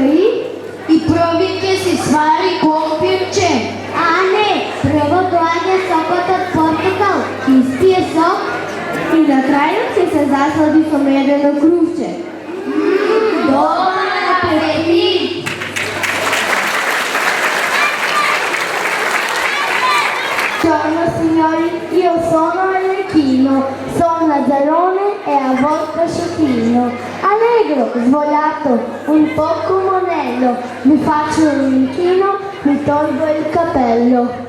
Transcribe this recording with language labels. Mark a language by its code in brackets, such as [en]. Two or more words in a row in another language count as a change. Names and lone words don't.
[mk] и први ќе си свари компирче. А не, прво доаѓа сокот од портокал, ќе испие сок и на крајот ќе се заслади со медено крувче. Добар апетит! [it] Buongiorno signori, io sono Arlecchino, sono Lazzarone e a volte sciocchino. Allegro, svogliato, un poco monello, mi faccio un inchino, mi tolgo il cappello.